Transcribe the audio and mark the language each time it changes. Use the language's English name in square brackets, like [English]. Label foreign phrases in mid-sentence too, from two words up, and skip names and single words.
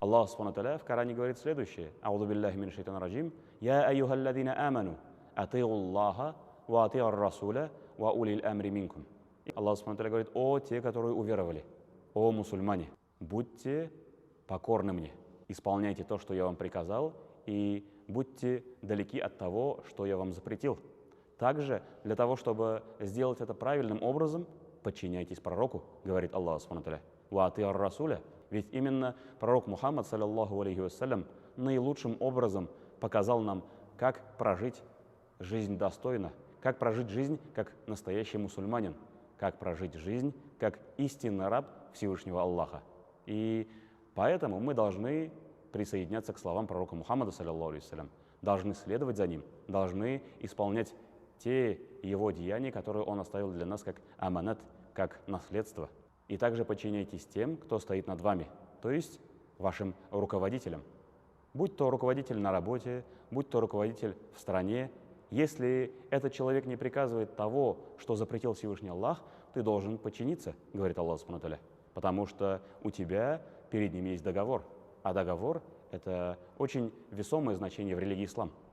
[Arabic] الله سبحانه [Russian] в Коране говорит следующее. [Arabic] أعوذ بالله من الشيطان الرجيم. يا أيها الذين آمنوا، أطيعوا الله، وأطيعوا الرسول، وأولي الأمر منكم. الله سبحانه [Russian] говорит: о те, которые уверовали, о мусульмане, будьте покорны мне, исполняйте то, что я вам приказал, и будьте далеки от того, что я вам запретил. Также для того, чтобы сделать это правильным образом, подчиняйтесь пророку, говорит [Arabic] الله سبحانه وأطيعوا الرسول. [Russian] Ведь именно пророк Мухаммад, [Arabic] صلى الله عليه وسلم, [Russian] наилучшим образом показал нам, как прожить жизнь достойно, как прожить жизнь как настоящий мусульманин, как прожить жизнь как истинный раб Всевышнего Аллаха. И поэтому мы должны присоединяться к словам пророка Мухаммада, [Arabic] صلى الله عليه وسلم, [Russian] должны следовать за ним, должны исполнять те его деяния, которые он оставил для нас как аманат, как наследство. И также подчиняйтесь тем, кто стоит над вами, то есть вашим руководителям. Будь то руководитель на работе, будь то руководитель в стране, если этот человек не приказывает того, что запретил Всевышний Аллах, ты должен подчиниться, говорит [Arabic] الله سبحانه وتعالى, [Russian] потому что у тебя перед ним есть договор, а договор – это очень весомое значение в религии ислам.